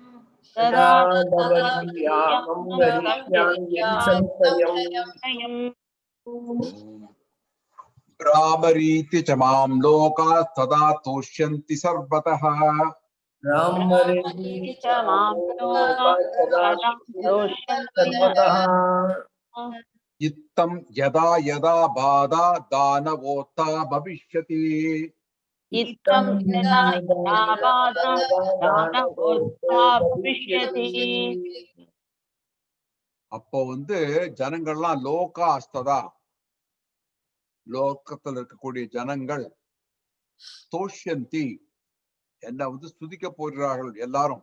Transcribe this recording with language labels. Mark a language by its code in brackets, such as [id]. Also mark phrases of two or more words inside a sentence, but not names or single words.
[sa] ब्राह्मरीति च मां लोकाः तदा तुष्यन्ति सर्वतः इत्थं यदा यदा बाधा दानवोत्था भविष्यति [ta] அப்போ ஜனங்கள்லாம் லோகாஸ்ததா, லோகத்தில் இருக்கக்கூடிய ஜனங்கள் தோஷ்யந்தி, என்ன ஸ்துதிக்க போகிறார்கள் எல்லாரும்.